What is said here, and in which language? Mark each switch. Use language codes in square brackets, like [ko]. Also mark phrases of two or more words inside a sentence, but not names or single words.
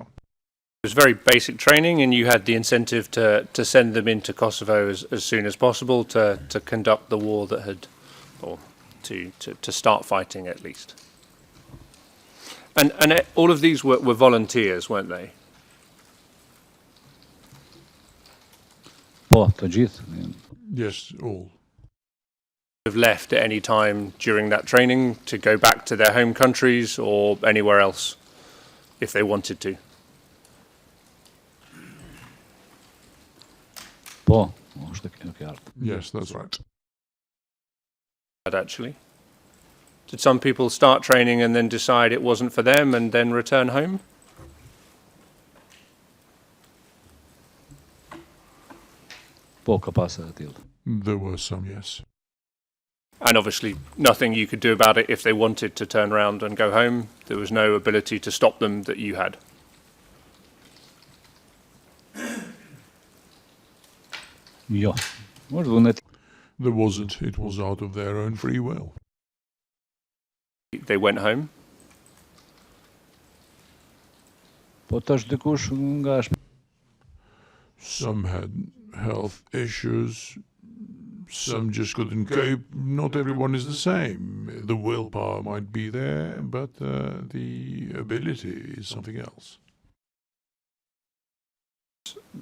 [en] It was very basic training, and you had the incentive to send them into Kosovo as soon as possible to conduct the war that had, or to start fighting at least. And all of these were volunteers, weren't they? [sq] po të gjithë. [en] Yes, all. Have left at any time during that training to go back to their home countries or anywhere else if they wanted to. [sq] Po, është e qartë. [en] Yes, that's right. Actually, did some people start training and then decide it wasn't for them and then return home? [sq] Po ka pasur të tillë. [en] There were some, yes. And obviously nothing you could do about it if they wanted to turn around and go home. There was no ability to stop them that you had. [sq] Jo. [en] There wasn't. It was out of their own free will. They went home. [sq] Po tash dikush nga [en] Some had health issues. Some just couldn't cope. Not everyone is the same. The willpower might be there, but the ability is something else.